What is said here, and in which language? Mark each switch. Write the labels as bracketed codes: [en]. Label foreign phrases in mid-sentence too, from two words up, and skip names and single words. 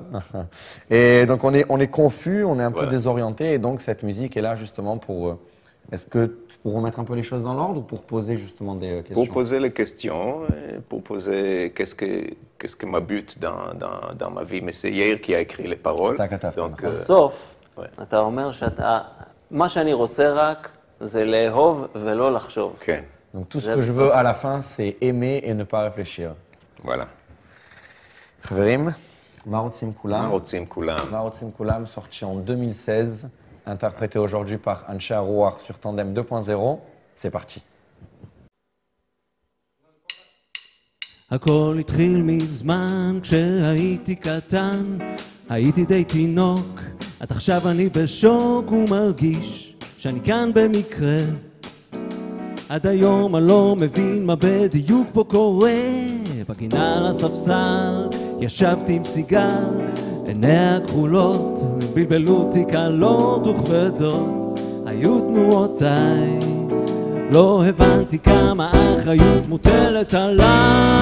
[fr] Et donc on est confus, on est un peu désorienté, et donc cette musique est là justement pour. Est-ce que pour remettre un peu les choses dans l'ordre ou pour poser justement des questions? Pour poser les questions, pour poser qu'est-ce que m'habite dans ma vie. Mais c'est Yair qui a écrit les paroles. Donc, [he] בסוף, אתה אומר מה שאני רוצה רק זה לאהוב ולא לחשוב. כן. [fr] Donc tout ce que je veux à la fin, c'est aimer et ne pas réfléchir. Voilà. [he] חברים, מה רוצים כולם? מה רוצים כולם, [fr] sorti en 2016, interprété aujourd'hui par Anshe Arouar sur Tandem 2.0. C'est parti. [he] הכל התחיל מזמן כשהייתי קטן, הייתי די תינוק, עד עכשיו אני בשוק ומרגיש שאני כאן במקרה. עד היום אני לא מבין מה בדיוק פה קורה, בגינה על הספסל ישבתי עם סיגר, עיניה הכחולות בלבלו אותי קלות וכבדות, היו תנועותיי, לא הבנתי כמה האחריות מוטלת עליי.